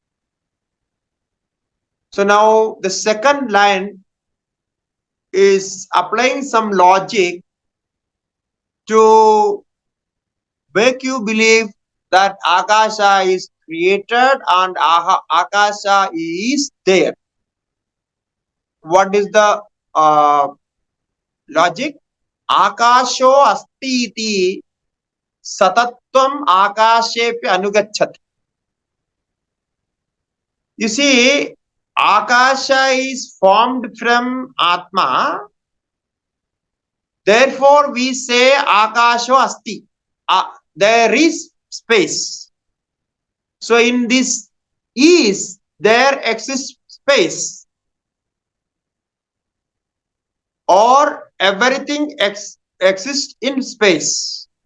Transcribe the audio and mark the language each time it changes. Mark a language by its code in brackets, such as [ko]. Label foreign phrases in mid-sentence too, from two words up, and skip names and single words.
[en] So now the second line is applying some logic to make you believe that Akasha is created and Akasha is there. What is the logic? [sa] Akasho asti iti satatvam akashepya anugacchati. [en] You see, Akasha is formed from Atma Therefore, we say [sa] Akasho Asti. [en] There is space. So in this is, there exists space, or everything exists in space.